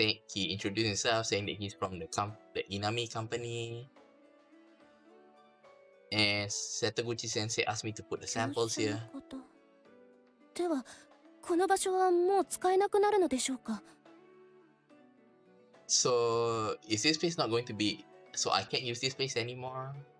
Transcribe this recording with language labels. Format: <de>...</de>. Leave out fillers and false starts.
<en>He introduced himself, saying that he's from the Inami company. And Setoguchi Sensei asked me to put the samples here.</en> <ja>では、この場所はもう使えなくなるのでしょうか?</ja> <en>So, is this place not going to be... So I can't use this place anymore?</en>